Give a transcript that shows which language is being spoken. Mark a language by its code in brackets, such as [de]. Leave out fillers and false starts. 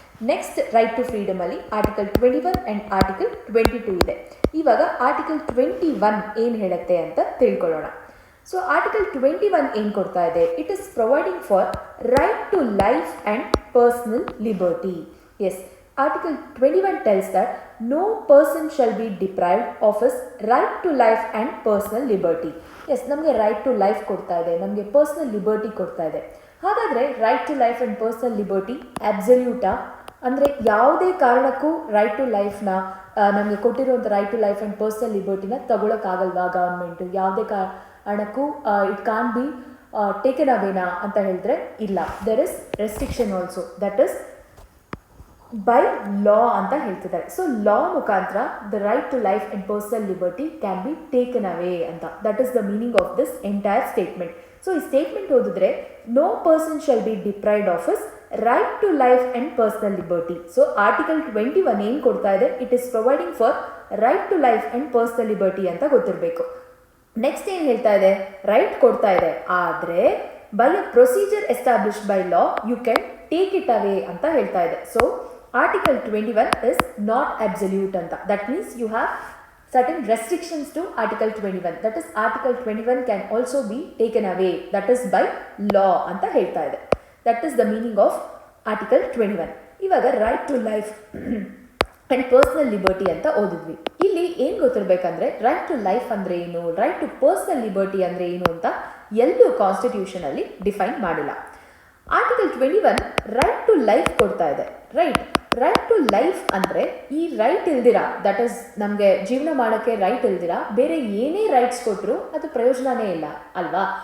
[kn] Next right to ಫ್ರೀಡಮಲ್ಲಿ article 21 and article 22 ಇದೆ. ಇವಾಗ article 21 ಏನು ಹೇಳುತ್ತೆ ಅಂತ ತಿಳ್ಕೊಳ್ಳೋಣ. [en] so article 21 [kn] ಏನು ಕೊಡ್ತಾ ಇದೆ, [en] It is providing for right to life and personal liberty. Yes, Article 21 tells that no person shall be deprived of his right to life and personal liberty. [kn] S, ನಮಗೆ right to life ಕೊಡ್ತಾ ಇದೆ, ನಮಗೆ personal liberty ಕೊಡ್ತಾ ಇದೆ. ಹಾಗಾದರೆ right to life and personal liberty ಅಬ್ಸಲ್ಯೂಟಾ? ಅಂದರೆ ಯಾವುದೇ ಕಾರಣಕ್ಕೂ ರೈಟ್ ಟು ಲೈಫ್ನ ನಮಗೆ ಕೊಟ್ಟಿರುವಂಥ right to life and personal ಲಿಬರ್ಟಿನ ತಗೊಳಕ್ಕಾಗಲ್ವಾ government? ಯಾವುದೇ ಕಾರಣಕ್ಕೂ [en] it can be taken [kn] ಅವೇನಾ ಅಂತ ಹೇಳಿದ್ರೆ ಇಲ್ಲ. [en] there is restriction also, that is by law [kn] ಅಂತ ಹೇಳ್ತಿದ್ದಾರೆ. [en] So law ಮುಖಾಂತರ the right to life and personal liberty can be taken away ಅಂತ. That is the meaning of this entire statement. So [kn] ಈ statement ಓದಿದ್ರೆ [en] No person shall be deprived of his right to life and personal liberty. So article 21 [kn] ಏನು ಕೊಡ್ತಾ ಇದೆ, [en] it is providing for right to life and personal liberty [kn] ಅಂತ ಗೊತ್ತಿರಬೇಕು. [en] next [kn] ಏನು ಹೇಳ್ತಾ ಇದೆ, ರೈಟ್ ಕೊಡ್ತಾ ಇದೆ, ಆದರೆ [en] by a procedure established by law you can take it away [kn] ಅಂತ ಹೇಳ್ತಾ ಇದೆ. [en] So Article 21 is not absolute anta. That means you have certain restrictions to Article 21. That is Article 21 can also be taken away. That is by law [kn] anta ಹೇಳ್ತಾ ಇದೆ. [en] That is the meaning of Article 21. [kn] ಇವಾಗ right to life and personal liberty ಅಂತ ಓದಿದ್ವಿ. ಇಲ್ಲಿ ಏನು ಗೊತ್ತಿರಬೇಕಂದ್ರೆ right to life ಅಂದರೆ ಏನು, right to personal liberty ಅಂದರೆ ಏನು ಅಂತ ಎಲ್ಲೂ ಕಾನ್ಸ್ಟಿಟ್ಯೂಷನಲ್ಲಿ ಡಿಫೈನ್ ಮಾಡಿಲ್ಲ. ಆರ್ಟಿಕಲ್ 21 ರೈಟ್ ಟು ಲೈಫ್ ಕೊಡ್ತಾ ಇದೆ. ರೈಟ್ ಟು ಲೈಫ್ ಅಂದರೆ ಈ ರೈಟ್ ಇಲ್ದಿರ, ದಟ್ ಈಸ್ ನಮಗೆ ಜೀವನ ಮಾಡೋಕ್ಕೆ ರೈಟ್ ಇಲ್ದಿರ ಬೇರೆ ಏನೇ ರೈಟ್ಸ್ ಕೊಟ್ಟರು ಅದು ಪ್ರಯೋಜನನೇ ಇಲ್ಲ ಅಲ್ವಾ.